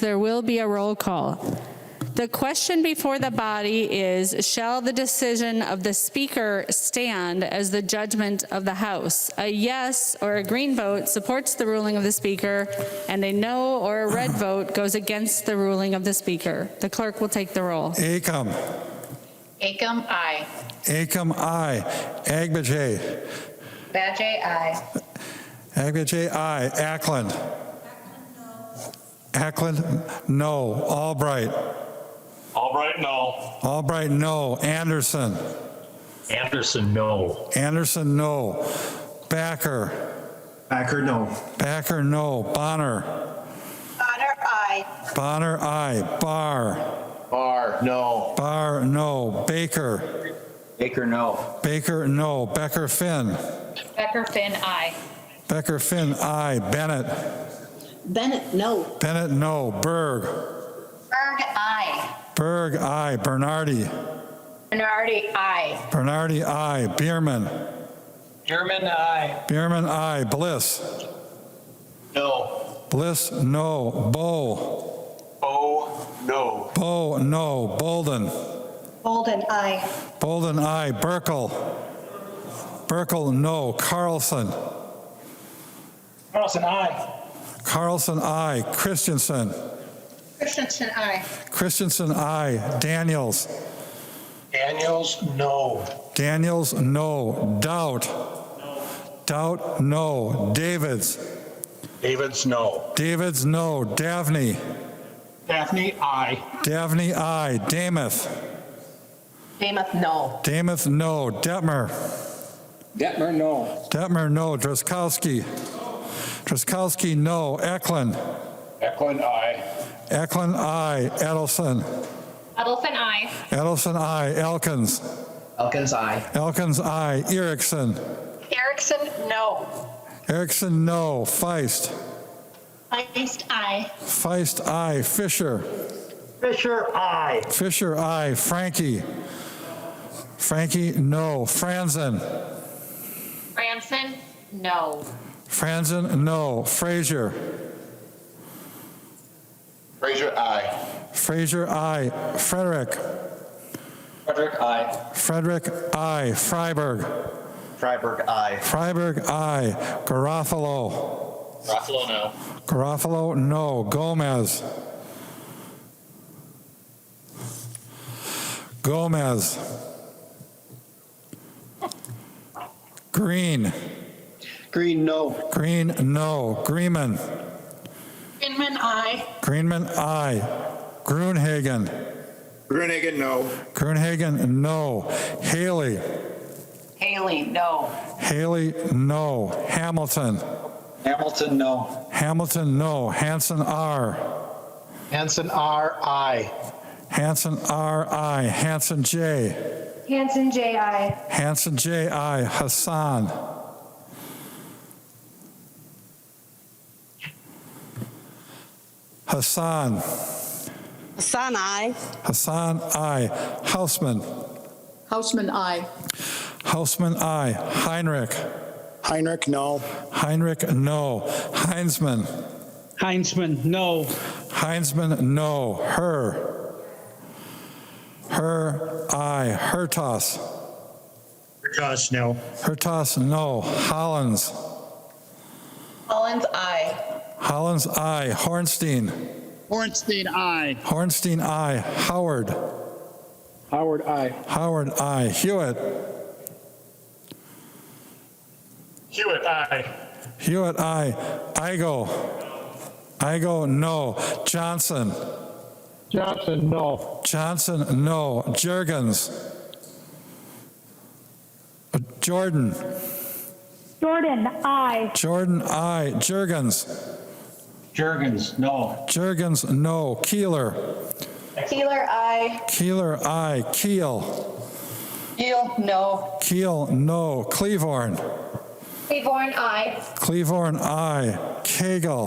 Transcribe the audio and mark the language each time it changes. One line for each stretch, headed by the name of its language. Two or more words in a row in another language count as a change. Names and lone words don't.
English: There will be a roll call. The question before the body is, shall the decision of the Speaker stand as the judgment of the House? A yes or a green vote supports the ruling of the Speaker, and a no or a red vote goes against the ruling of the Speaker. The clerk will take the roll. Acom. Acom, aye. Acom, aye. Agbajay. Badger, aye. Agbajay, aye. Ackland. Ackland, no. Albright. Albright, no. Albright, no. Anderson. Anderson, no. Anderson, no. Backer. Backer, no. Backer, no. Bonner. Bonner, aye. Bonner, aye. Barr. Barr, no. Barr, no. Baker. Baker, no. Baker, no. Becker, Finn. Becker, Finn, aye. Becker, Finn, aye. Bennett. Bennett, no. Bennett, no. Berg. Berg, aye. Berg, aye. Bernardi. Bernardi, aye. Bernardi, aye. Bierman. German, aye. Bierman, aye. Bliss. No. Bliss, no. Bow. Bo, no. Bow, no. Bolden. Bolden, aye. Bolden, aye. Burkle. Burkle, no. Carlson. Carlson, aye. Carlson, aye. Christensen. Christensen, aye. Christensen, aye. Daniels. Daniels, no. Daniels, no. Doubt. Doubt, no. Davids. Davids, no. Davids, no. Davney. Daphne, aye. Davney, aye. Damath. Damath, no. Damath, no. Detmer. Detmer, no. Detmer, no. Drazkowski. Drazkowski, no. Eklund. Eklund, aye. Eklund, aye. Edelson. Edelson, aye. Edelson, aye. Elkins. Elkins, aye. Elkins, aye. Erickson. Erickson, no. Erickson, no. Feist. Feist, aye. Feist, aye. Fisher. Fisher, aye. Fisher, aye. Frankie. Frankie, no. Franzen. Franson, no. Franzen, no. Frazier. Frazier, aye. Frazier, aye. Frederick. Frederick, aye. Frederick, aye. Freiberg. Freiberg, aye. Freiberg, aye. Garofalo. Garofalo, no. Garofalo, no. Gomez. Gomez. Green. Green, no. Green, no. Greenman. Greenman, aye. Greenman, aye. Gruenhagen. Gruenhagen, no. Gruenhagen, no. Haley. Haley, no. Haley, no. Hamilton. Hamilton, no. Hamilton, no. Hanson, R. Hanson, R, I. Hanson, R, I. Hanson, J. Hanson, J, I. Hanson, J, I. Hassan. Hassan. Hassan, I. Hassan, I. Hausman. Hausman, I. Hausman, I. Heinrich. Heinrich, no. Heinrich, no. Heinzman. Heinzman, no. Heinzman, no. Her. Her, I. Hertas. Hertas, no. Hertas, no. Hollins. Collins, I. Hollins, I. Hornstein. Hornstein, I. Hornstein, I. Howard. Howard, I. Howard, I. Hewitt. Hewitt, aye. Hewitt, I. Igo. Igo, no. Johnson. Johnson, no. Johnson, no. Juergens. Jordan. Jordan, I. Jordan, I. Juergens. Juergens, no. Juergens, no. Keeler. Keeler, I. Keeler, I. Keel. Keel, no. Keel, no. Cleavorn. Cleaborn, I. Cleavorn, I. Cagle.